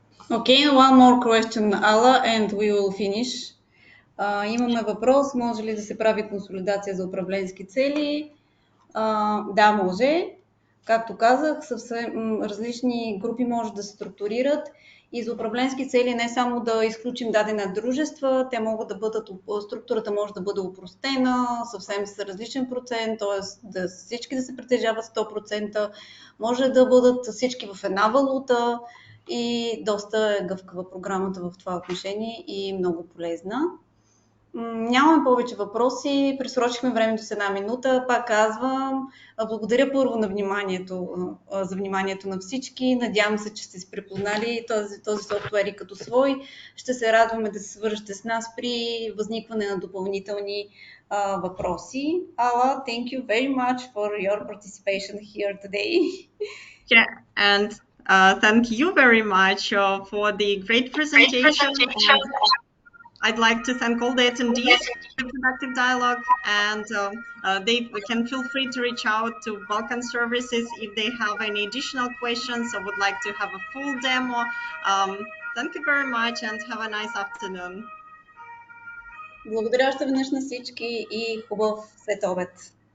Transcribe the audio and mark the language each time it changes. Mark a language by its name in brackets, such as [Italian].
[English] Okay, one more question, Ala, and we will finish. [Bulgarian] Имаме въпрос, може ли да се прави консолидация за управленски цели? Да, може. Както казах, съвсем различни групи може да се структурират и за управленски цели не само да изключим дадена дружества, те могат да бъдат, структурата може да бъде опростена, съвсем с различен процент, т.е. да всички да се притежават 100%, може да бъдат всички в една валута и доста е гъвкава програмата в това отношение и много полезна. Нямаме повече въпроси, пресрочихме времето с 1 минута. Пак казвам, благодаря първо за вниманието на всички. Надявам се, че сте си препознали този софтуер и като свой. Ще се радваме да се свържете с нас при възникване на допълнителни въпроси. [English] Ala, thank you very much for your participation here today. Yeah, and thank you very much for the great presentation. I'd like to thank all the attendees for the productive dialogue, and they can feel free to reach out to Balkan Services if they have any additional questions or would like to have a full demo. Thank you very much and have a nice afternoon. [Bulgarian] Благодаря още веднъж на всички и хубав следобед.